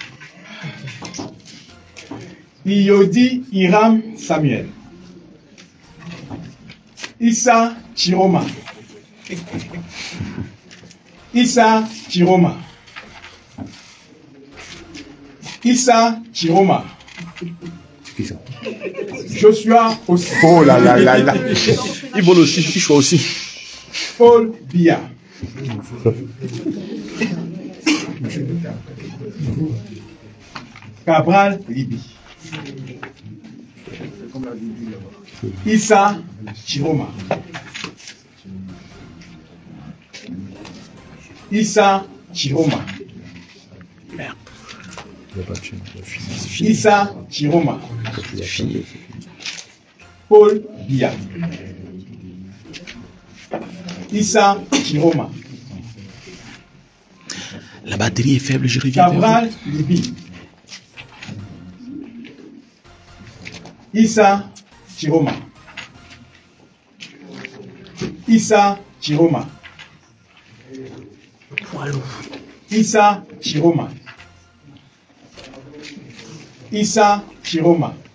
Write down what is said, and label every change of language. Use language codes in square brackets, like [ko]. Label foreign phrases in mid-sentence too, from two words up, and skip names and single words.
[fr] Iyodi Hiram Samuel. Issa Chiroma. Issa Chiroma. Issa Chiroma. Joshua aussi. Oh là là là là. Il vole aussi, il choisit aussi. Paul Biya. Cabral Libi. Issa Chiroma. Issa Chiroma. Issa Chiroma. Paul Biya. Issa Chiroma. La batterie est faible, je reviens. Cabral Libi. Issa Chiroma. Issa Chiroma. Issa Chiroma. Issa Chiroma.